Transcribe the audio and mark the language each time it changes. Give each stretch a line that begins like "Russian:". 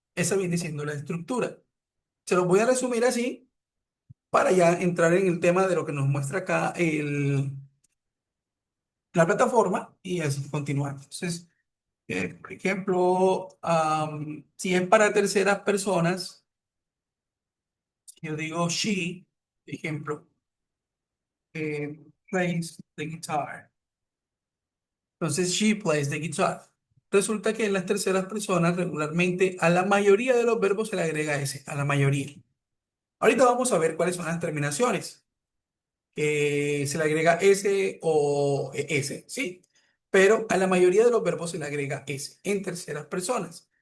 Spanish: Esa viene siendo la estructura. Se los voy a resumir así para ya entrar en el tema de lo que nos muestra acá la plataforma y así continuar. Entonces, por ejemplo, si es para terceras personas, yo digo she, ejemplo,
English: plays the guitar. Entonces, she plays the guitar.
Spanish: Resulta que en las terceras personas regularmente a la mayoría de los verbos se le agrega ese, a la mayoría. Ahorita vamos a ver cuáles son las terminaciones. Se le agrega S o S, ¿sí? Pero a la mayoría de los verbos se le agrega S en terceras personas.